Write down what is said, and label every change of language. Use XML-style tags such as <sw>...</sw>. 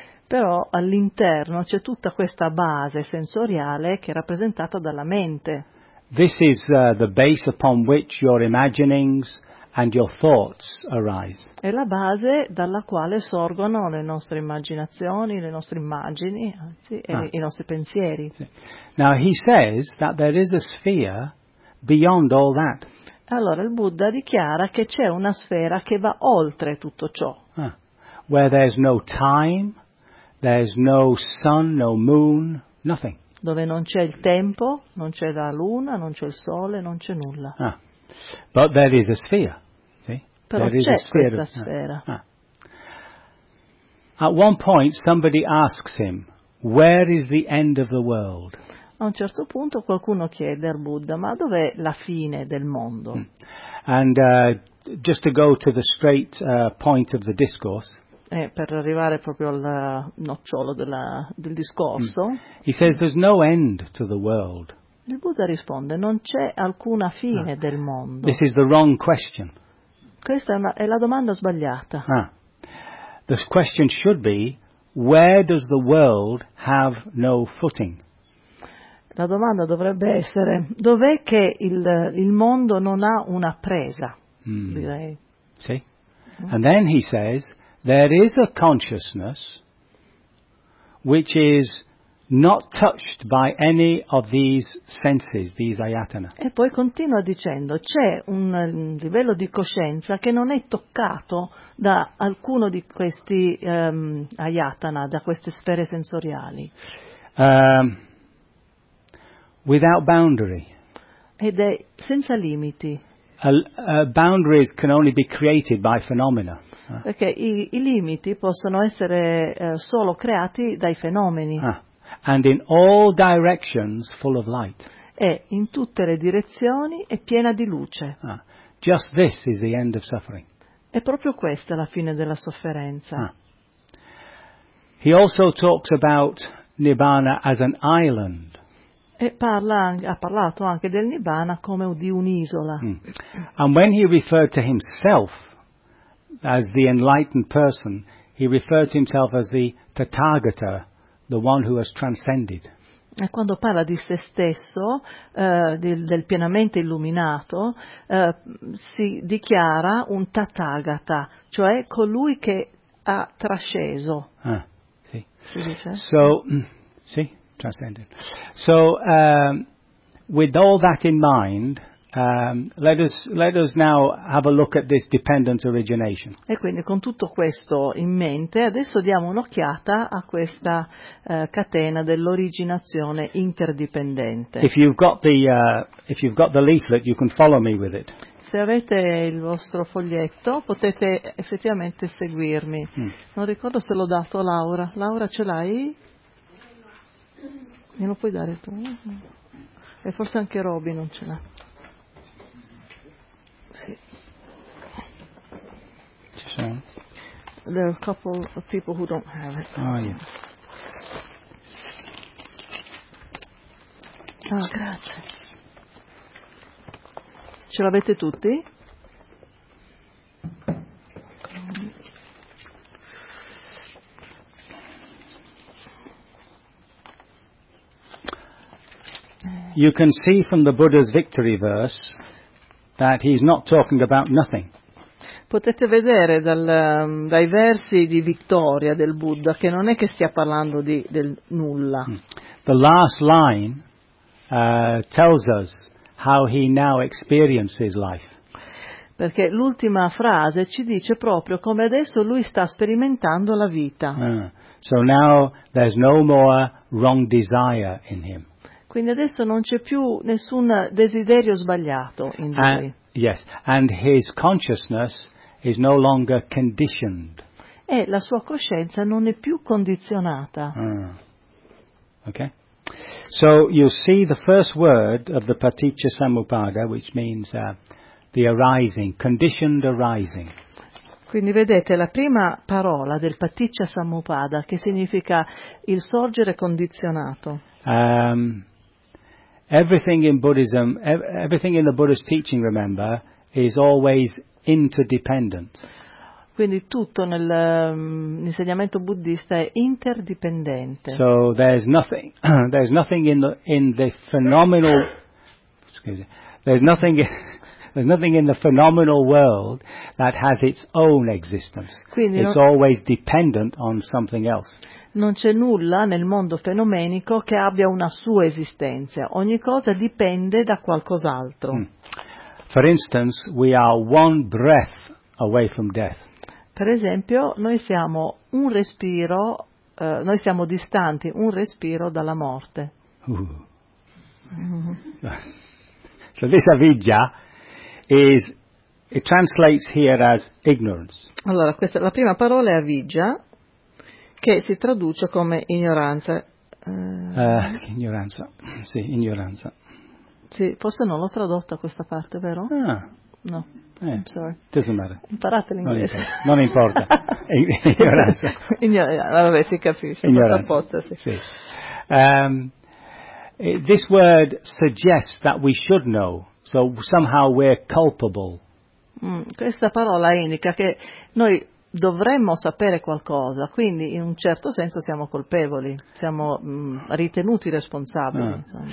<it>Però all'interno c'è tutta questa base sensoriale che è rappresentata dalla mente.</it> <en>This is the base upon which your imaginings and your thoughts arise.</en> <it>È la base dalla quale sorgono le nostre immaginazioni, le nostre immagini, anzi, i nostri pensieri. Sì.</it> <en>Now he says that there is a sphere beyond all that.</en> <it>Allora il Buddha dichiara che c'è una sfera che va oltre tutto ciò.</it> <en>Where there's no time, There's no sun, no moon, nothing.</en> <it>Dove non c'è il tempo, non c'è la luna, non c'è il sole, non c'è nulla.</it> <en>Ah. But there is a sphere. See?</en> <it>Però</it> <en>there</en> <it>c'è questa sfera. Ah.</it> <en>At one point somebody asks him, "Where is the end of the world?"</en> <it>A un certo punto qualcuno chiede al Buddha, "Ma dov'è la fine del mondo?"</it> <en>And just to go to the straight point of the discourse.</en> <it>Per arrivare proprio al nocciolo della, del discorso.</it> <en>He says there's no end to the world.</en> <it>Il Buddha risponde, non c'è alcuna fine del mondo.</it> <en>This is the wrong question.</en> <it>Questa è la domanda sbagliata. Ah.</it> <en>The question should be, where does the world have no footing?</en> <it>La domanda dovrebbe essere, dov'è che il mondo non ha una presa, direi. Sì.</it> <en>And then he says, there is a consciousness which is not touched by any of these senses, these ayatana.</en> <it>E poi continua dicendo, c'è un livello di coscienza che non è toccato da alcuno di questi ayatana, da queste sfere sensoriali.</it> <en>Without boundary.</en> <it>Ed è senza limiti.</it> <en>Boundaries can only be created by phenomena.</en> <it>Perché i limiti possono essere solo creati dai fenomeni. Ah.</it> <en>And in all directions full of light.</en> <it>E in tutte le direzioni è piena di luce. Ah.</it> <en>Just this is the end of suffering.</en> <it>È proprio questa la fine della sofferenza. Ah.</it> <en>He also talks about Nibbana as an island.</en> <it>E ha parlato anche del Nibbana come di un'isola.</it> <en>And when he referred to himself as the enlightened person, he referred to himself as the Tathagata, the one who has transcended.</en> <it>E quando parla di se stesso, del pienamente illuminato, si dichiara un Tathagata, cioè colui che ha trasceso. Ah, sì. Si dice?</it> <en>So,</en> <it>sì.</it> <en>Transcendent. So, with all that in mind, let us now have a look at this dependent origination.</en> <it>E quindi con tutto questo in mente, adesso diamo un'occhiata a questa catena dell'originazione interdipendente.</it> <en>If you've got the leaflet, you can follow me with it.</en> <it>Se avete il vostro foglietto, potete effettivamente seguirmi. Non ricordo se l'ho dato a Laura. Laura, ce l'hai? Me lo puoi dare tu? E forse anche Roby non ce l'ha. Sì. Ci sono?</it> <en>There are a couple of people who don't have it. Oh, yeah.</en> <it>Ah, grazie. Ce l'avete tutti?</it> <en>You can see from the Buddha's victory verse that he's not talking about nothing.</en> <it>Potete vedere dai versi di vittoria del Buddha che non è che stia parlando del nulla.</it> <en>The last line tells us how he now experiences life.</en> <it>Perché l'ultima frase ci dice proprio come adesso lui sta sperimentando la vita.</it> <en>So now there's no more wrong desire in him.</en> <it>Quindi adesso non c'è più nessun desiderio sbagliato in lui.</it> <en>Yes, and his consciousness is no longer conditioned.</en> <it>E la sua coscienza non è più condizionata.</it> <en>Okay. So you see the first word of the Paticcasamuppada, which means the arising, conditioned arising.</en> <it>Quindi vedete la prima parola del Paticcasamuppada che significa il sorgere condizionato.</it> <en>Everything in Buddhism, everything in the Buddha's teaching, remember, is always interdependent.</en> <it>Quindi tutto nel insegnamento buddista è interdipendente.</it> <en>So there's nothing in the phenomenal world that has its own existence.</en> <it>Quindi</it> <en>it's always dependent on something else.</en> <it>Non c'è nulla nel mondo fenomenico che abbia una sua esistenza. Ogni cosa dipende da qualcos'altro.</it> <en>For instance, we are one breath away from death.</en> <it>Per esempio, noi siamo un respiro noi siamo distanti un respiro dalla morte.</it> <en>So this avidya is, it translates here as ignorance.</en> <it>Allora, questa, la prima parola è avidya, che si traduce come ignoranza. Ignoranza, sì, ignoranza. Sì, forse non l'ho tradotta questa parte, vero? Ah.</it> <en>No, sorry. Doesn't matter.</en> <it>Imparate l'inglese. Non importa. Ignoranza. Vabbè, si capisce. Ignoranza. Apposta, sì. Sì.</it> <en>This word suggests that we should know, so somehow we're culpable.</en> <it>Questa parola indica che noi dovremmo sapere qualcosa, quindi in un certo senso siamo colpevoli, siamo ritenuti responsabili.</it>